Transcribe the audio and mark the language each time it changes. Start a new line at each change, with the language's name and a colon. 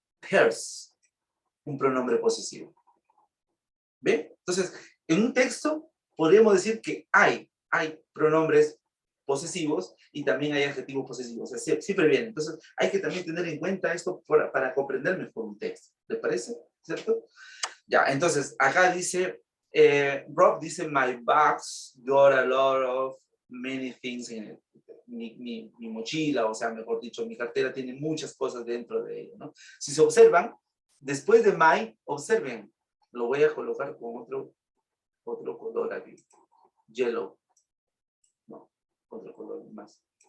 Spanish: Hers, un pronombre posesivo. ¿Ve? Entonces, en un texto podríamos decir que hay pronombres posesivos y también hay adjetivos posesivos. O sea, siempre viene. Entonces, hay que también tener en cuenta esto para comprender mejor un texto. ¿Les parece? ¿Cierto? Ya, entonces, acá dice, Rob dice,
English: my box got a lot of many things in it.
Spanish: Mi mochila, o sea, mejor dicho, mi cartera tiene muchas cosas dentro de ella, ¿no? Si se observan, después de my, observen, lo voy a colocar con otro color aquí, yellow, no, otro color más.